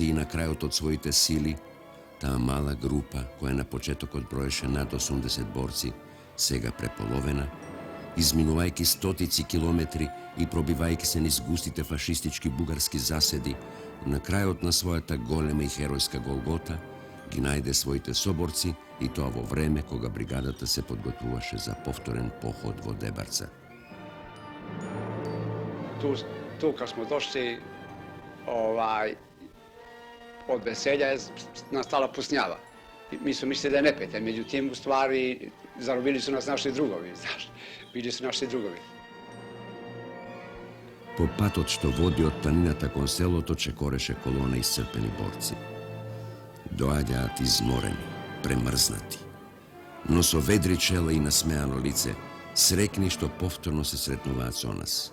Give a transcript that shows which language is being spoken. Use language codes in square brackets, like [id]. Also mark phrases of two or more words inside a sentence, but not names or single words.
[mk] и на крајот од своите сили, таа мала група, која на почетокот броеше над 80 борци, сега преполовена, изминувајќи стотици километри и пробивајќи се низ густите фашистички бугарски заседи, на крајот на својата голема и херојска Голгота, ги најде своите соборци и тоа во време кога бригадата се подготвуваше за повторен поход во Дебарца. [sr] Tu kad smo došli, od veselja je nastala pusnjava. Mi su mislili da je neprijatelj, međutim, u stvari, zarobili su nas naši drugovi, znaš. Bili su naši drugovi. [mk] По патот што води од планината кон селото чекореше колона исцрпени борци. Доаѓаат изморени, премрзнати, но со ведри чела и насмеано лице, срекни што повторно се сретнуваат со нас.